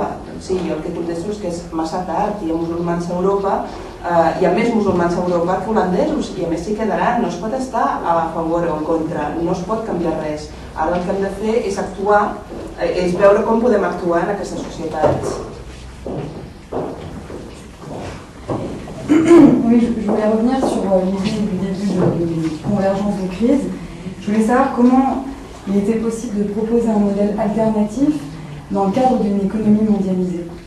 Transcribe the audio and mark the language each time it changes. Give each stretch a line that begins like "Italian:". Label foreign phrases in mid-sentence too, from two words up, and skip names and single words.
Catalan: Sí, jo el que contesto és que és massa tard, hi ha musulmans a Europa, hi ha més musulmans a Europa que holandesos, i a més s'hi quedaran, no es pot estar a favor o en contra, no es pot canviar res. Ara el que hem de fer és actuar, és veure com podem actuar en aquestes societats.
French: Oui, je voulais revenir sur l'idée du début de convergence de crise. Je voulais savoir comment il était possible de proposer un modèle alternatif dans le cadre d'une économie mondialisée.